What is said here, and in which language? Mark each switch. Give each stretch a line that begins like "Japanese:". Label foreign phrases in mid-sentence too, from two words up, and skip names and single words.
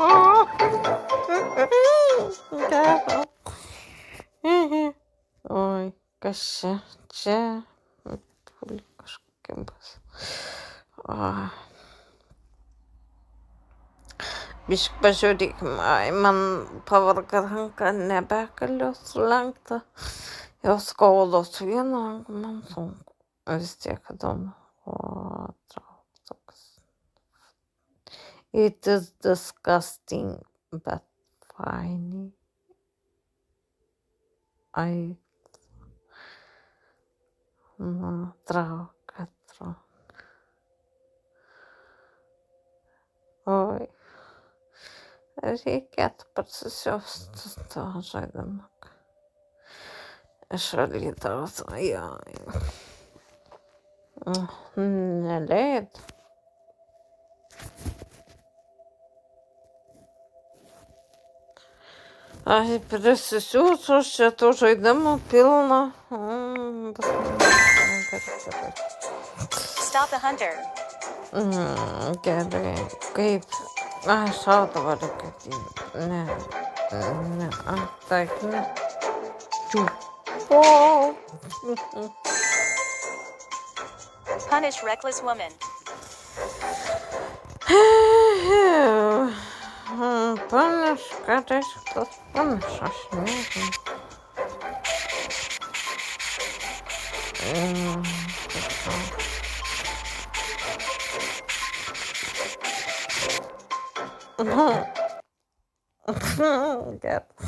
Ukrainian: Ой. ще?
Lithuanian: Čia turi kažkokia bus. Bišk pažiūrėkim, man pavarga ranka, nebegaliu sulenkti. Jau skaudos vieną, man sunku. Vis tiek įdomu. Toks.
English: It is disgusting, but funny.
Lithuanian: Traukia. Oi. Reikėtų parsisiųsti tą žaidimą. Iš Alytaus. Neleid. Prisisiųsiu, šitų žaidimų pilna.
English: Stop the hunter.
Lithuanian: Gerai, kaip? Šautuvą reikia. Ne, taip, ne.
English: Punish reckless woman. Punish,
Lithuanian: ką reiškia tas punish, aš nežinau. Gerai.